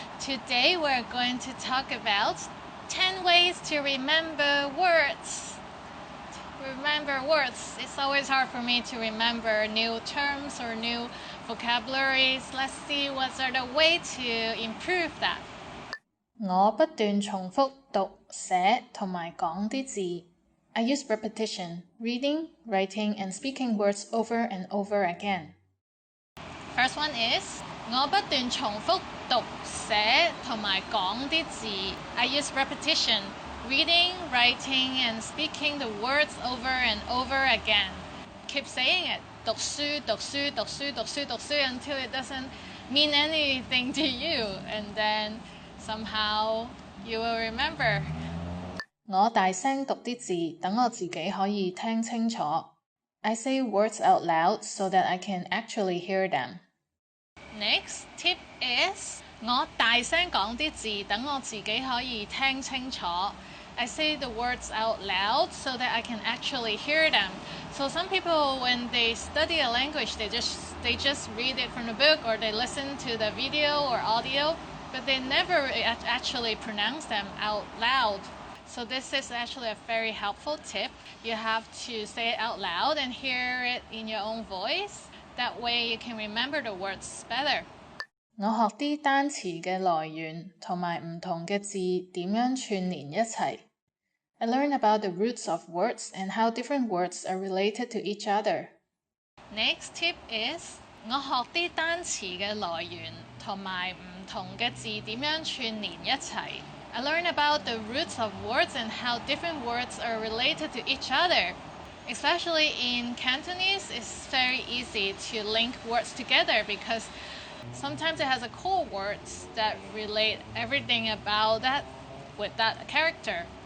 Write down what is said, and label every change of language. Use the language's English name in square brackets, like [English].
[English] Today we're going to talk about 10 ways to remember words. Remember words. It's always hard for me to remember new terms or new vocabularies. Let's see what's the way to improve that. [Cantonese] 我不斷重複讀、寫同埋講啲字。 [English] I use repetition, reading, writing, and speaking words over and over again. First one is [Cantonese] 我不斷重複讀、寫同埋講啲字。 [English] I use repetition, reading, writing, and speaking the words over and over again. Keep saying it. [Cantonese] 讀書、讀書、讀書、讀書、讀書 [English] until it doesn't mean anything to you, and then somehow you will remember. [Cantonese] 我大聲讀啲字，等我自己可以聽清楚。 [English] I say words out loud so that I can actually hear them. Next tip is [Cantonese] 我大聲講啲字，等我自己可以聽清楚。 [English] I say the words out loud so that I can actually hear them. So some people, when they study a language, they just read it from the book or they listen to the video or audio, but they never actually pronounce them out loud. So this is actually a very helpful tip. You have to say it out loud and hear it in your own voice. That way you can remember the words better. [Cantonese] 我學啲單詞嘅來源同埋唔同嘅字點樣串連一齊。 [English] I learn about the roots of words and how different words are related to each other. Next tip is [Cantonese] 我學啲單詞嘅來源同埋唔同嘅字點樣串連一齊。 [English] I learn about the roots of words and how different words are related to each other. Especially in Cantonese, it's very easy to link words together because sometimes it has a core words that relate everything about that with that character.